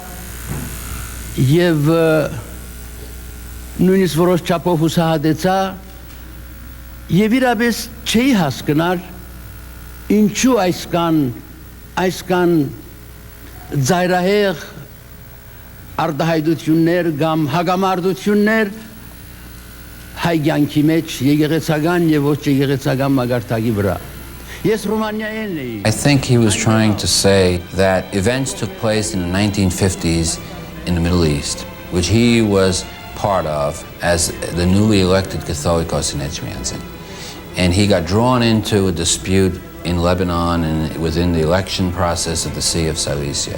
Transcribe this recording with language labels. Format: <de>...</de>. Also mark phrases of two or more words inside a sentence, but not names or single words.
<hy>եւ նույնիսկ որոշ չափով հուսահատեցա եւ իրապես չի հասկնար ինչու այսքան ծայրահեղ արտահայտություններ կամ հագամարտություններ հայ կյանքի մեջ եկեղեցական եւ ոչ եկեղեցական մագարտակի վրա Ես Ռոմանիայից էի</hy> <en>I think he was trying to say that events took place in the 1950s in the Middle East, which he was part of as the newly elected Catholicos in Etchmiadzin. And he got drawn into a dispute in Lebanon and within the election process of the See of Cilicia.</en>